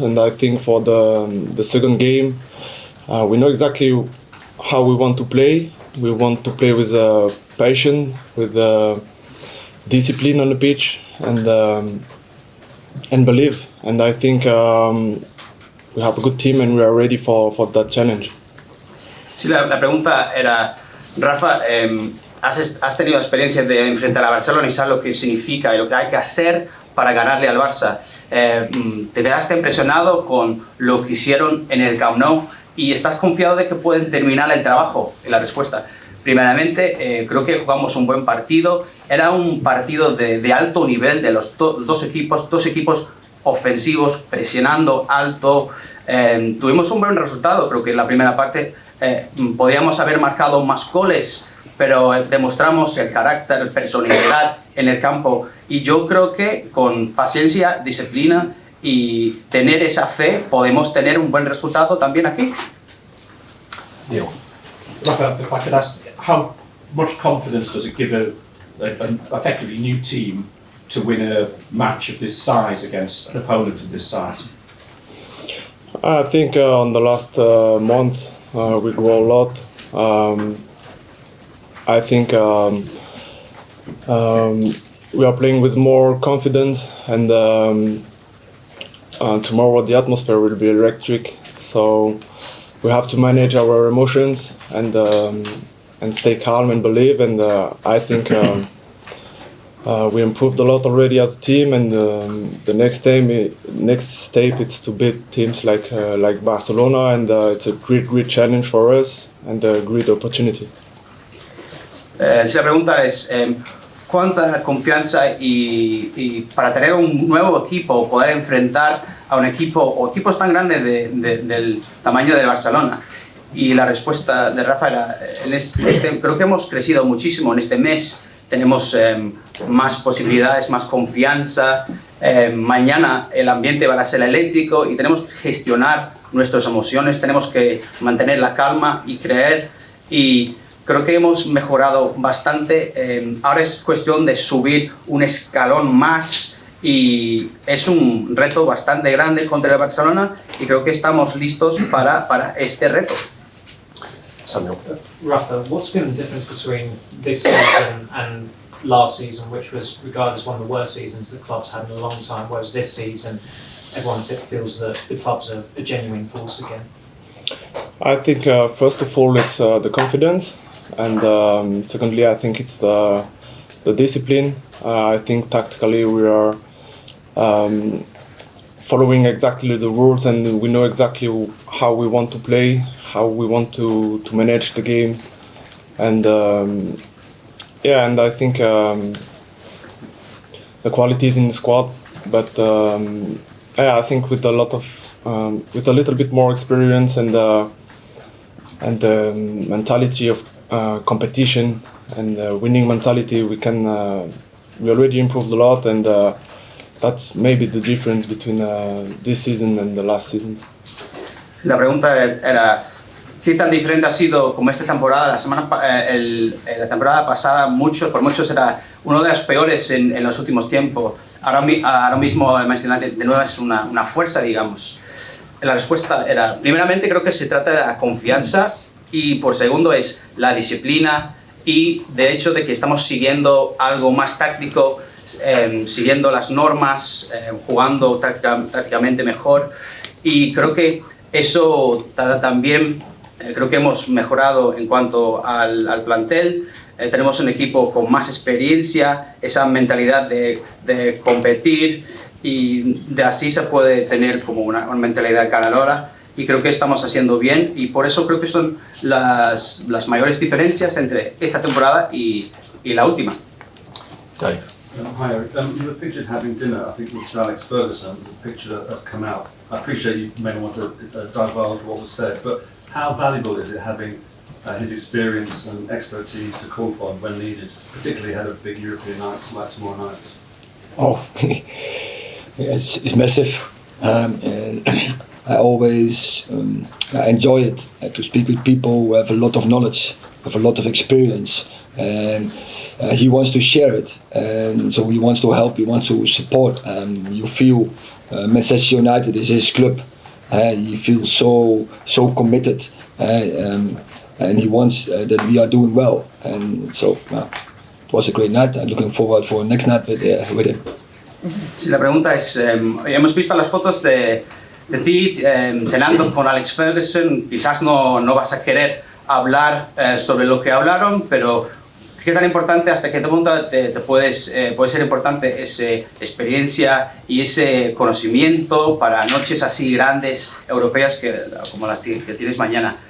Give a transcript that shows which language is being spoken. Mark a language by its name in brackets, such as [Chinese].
[English] And I think for the second game, we know exactly how we want to play. We want to play with passion, with discipline on the pitch, and believe. And I think we have a good team and we are ready for that challenge. [Spanish] Sí, la pregunta era, Rafa, has tenido experiencia de enfrentar a Barcelona y sabes lo que significa y lo que hay que hacer para ganarle al Barça. ¿Te quedaste impresionado con lo que hicieron en el Camp Nou y estás confiado de que pueden terminar el trabajo? Y la respuesta, primeramente, creo que jugamos un buen partido. Era un partido de alto nivel de los dos equipos ofensivos, presionando alto. Tuvimos un buen resultado. Creo que en la primera parte podríamos haber marcado más goles, pero demostramos el carácter, personalidad en el campo. Y yo creo que con paciencia, disciplina y tener esa fe podemos tener un buen resultado también aquí. [English] Neil. Rafa, if I could ask, how much confidence does it give an effectively new team to win a match of this size against an opponent of this size? I think on the last month we grew a lot. I think we are playing with more confidence, and tomorrow the atmosphere will be electric. So we have to manage our emotions and stay calm and believe. And I think we improved a lot already as a team. And the next step is to beat teams like Barcelona, and it's a great challenge for us and a great opportunity. [Spanish] Si la pregunta es cuánta confianza y para tener un nuevo equipo, poder enfrentar a un equipo o equipos tan grandes del tamaño del Barcelona. Y la respuesta de Rafa era, creo que hemos crecido muchísimo en este mes, tenemos más posibilidades, más confianza. Mañana el ambiente va a ser eléctrico y tenemos que gestionar nuestras emociones, tenemos que mantener la calma y creer. Y creo que hemos mejorado bastante. Ahora es cuestión de subir un escalón más y es un reto bastante grande contra el Barcelona y creo que estamos listos para este reto. [English] Samuel. Rafa, what's been the difference between this season and last season, which was regarded as one of the worst seasons the club's had in a long time, whereas this season everyone feels that the club's a genuine force again? I think first of all it's the confidence, and secondly I think it's the discipline. I think tactically we are following exactly the rules, and we know exactly how we want to play, how we want to manage the game, and and I think the qualities in the squad but yeah, I think with a little bit more experience and the mentality of competition and winning mentality, we already improved a lot, and that's maybe the difference between this season and the last season. [Spanish] La pregunta era, ¿qué tan diferente ha sido como esta temporada? La temporada pasada, por muchos era uno de los peores en los últimos tiempos. Ahora mismo el Manchester United de nuevo es una fuerza, digamos. La respuesta era, primeramente creo que se trata de la confianza, y por segundo es la disciplina y de hecho de que estamos siguiendo algo más táctico, siguiendo las normas, jugando tácticamente mejor, y creo que eso también creo que hemos mejorado en cuanto al plantel. Tenemos un equipo con más experiencia, esa mentalidad de competir, y de así se puede tener como una mentalidad ganadora, y creo que estamos haciendo bien, y por eso creo que son las mayores diferencias entre esta temporada y la última. [English] Dave. Hi, Eric. You were pictured having dinner, I think, with Sir Alex Ferguson. The picture that's come out. I appreciate you may not want to divulge what was said, but how valuable is it having his experience and expertise to call upon when needed, particularly ahead of big European nights like tomorrow night? Oh, it's massive. And I always enjoy it to speak with people who have a lot of knowledge, have a lot of experience, and he wants to share it, and so he wants to help, he wants to support. You feel Manchester United is his club. He feels so committed, and he wants that we are doing well, and so it was a great night. I'm looking forward for next night with him. [Spanish] Sí, la pregunta es, hemos visto las fotos de ti cenando con Alex Ferguson. Quizás no vas a querer hablar sobre lo que hablaron, pero ¿qué tan importante, hasta qué punto puede ser importante esa experiencia y ese conocimiento para noches así grandes, europeas, como las que tienes mañana?